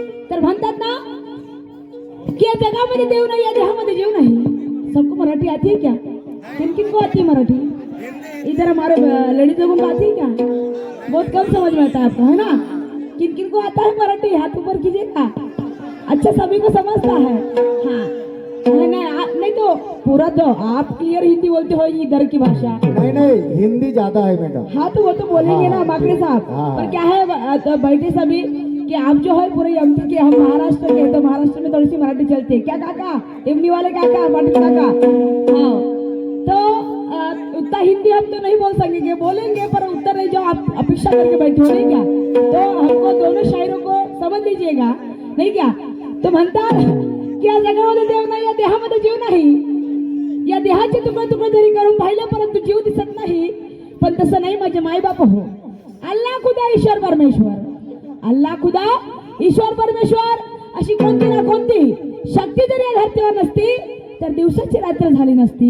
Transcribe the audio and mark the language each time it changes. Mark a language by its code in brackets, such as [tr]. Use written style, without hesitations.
[mr] तर म्हणतात ना कि या जगामध्ये देव नाही, या देहामध्ये जीव नहीं। [hi] सबको मराठी आती है क्या? किन किन को आती है मराठी? इधर हमारे लेडीज लोगों को आती है क्या? बहुत कम समझ में आता है आपको, है ना? किन किन को आता है मराठी? हाथ ऊपर कीजिएगा। अच्छा, सभी को समझता है। हाँ, नहीं तो पूरा तो आप क्लियर हिंदी बोलते हो इधर की भाषा। नहीं नहीं, हिंदी ज्यादा है मैडम। हाँ तो वो तो बोलेंगे ना माकड़े साहब। पर क्या है तो बैठे सभी कि आप जो है पूरे एमपी के, हम महाराष्ट्र के, तो महाराष्ट्र में थोड़ी सी मराठी चलती है। क्या काका? इमली वाले काका, पाटिल काका। हाँ, तो उतना हिंदी हम तो नहीं बोल सकेंगे, बोलेंगे पर उतना नहीं जो आप अपेक्षा करके बैठे हो, नहीं क्या? तो हमको दोनों शायरों को समझ लीजिएगा, नहीं क्या? [mr] तो म्हणतात की या जगामध्ये देव नाही, या देहामध्ये जीव नाही। या देहाचे तुकडे तुकडे जरी करून पाहिलं परंतु जीव दिसत नाही। पण तसं नाही माझे मायबाप हो। अल्लाह खुदा ईश्वर परमेश्वर, अल्लाह खुदा ईश्वर परमेश्वर अशी कोणती ना कोणती शक्ती जरी या धरतीवर नसती तर दिवसाची रात्र झाली नसती।